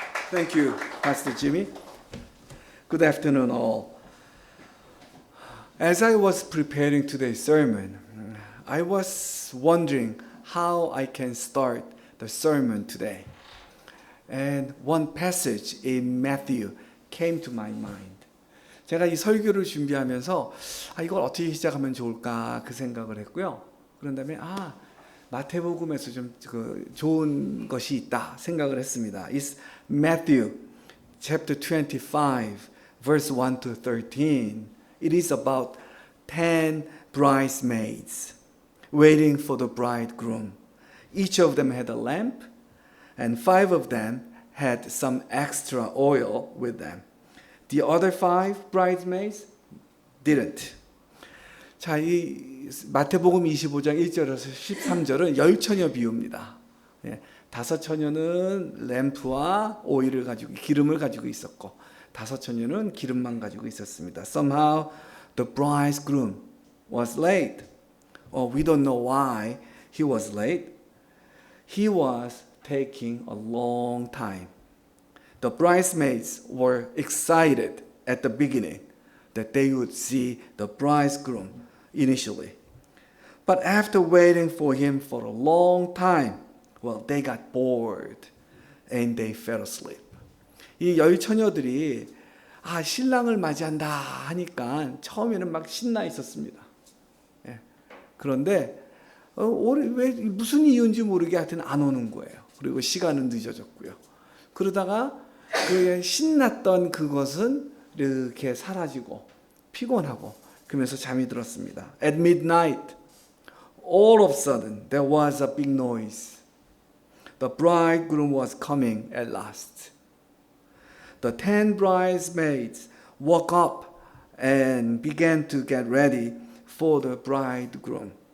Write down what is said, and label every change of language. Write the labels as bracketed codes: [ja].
[en] Thank you, Pastor Jimmy. Good afternoon, all. As I was preparing today's sermon, I was wondering how I can start the sermon today. And one passage in Matthew came to my mind. [ko] 제가 이 설교를 준비하면서 이걸 어떻게 시작하면 좋을까 그 생각을 했고요. 그런 다음에 마태복음에서 좀 좋은 것이 있다 생각을 했습니다. [en] It's Matthew chapter 25 verse 1 to 13. It is about 10 bridesmaids waiting for the bridegroom. Each of them had a lamp, and 5 of them had some extra oil with them. The other 5 bridesmaids didn't. [ko] 자, 이 마태복음 25장 1절에서 13절은 열처녀 비유입니다. 5처녀는 램프와 오일을 가지고 기름을 가지고 있었고 5처녀는 기름만 가지고 있었습니다. [en] Somehow the bridegroom was late. We don't know why he was late. He was taking a long time. The bridesmaids were excited at the beginning that they would see the bridegroom initially. But after waiting for him for a long time, they got bored and they fell asleep. [ko] 이 열처녀들이 신랑을 맞이한다 하니까 처음에는 막 신나 있었습니다. 그런데 왜 무슨 이유인지 모르게 하여튼 안 오는 거예요. 그리고 시간은 늦어졌고요. 그러다가 그 신났던 그것은 이렇게 사라지고 피곤하고 그러면서 잠이 들었습니다. [en] At midnight, all of a sudden there was a big noise. The bridegroom was coming at last. The 10 bridesmaids woke up and began to get ready for the bridegroom.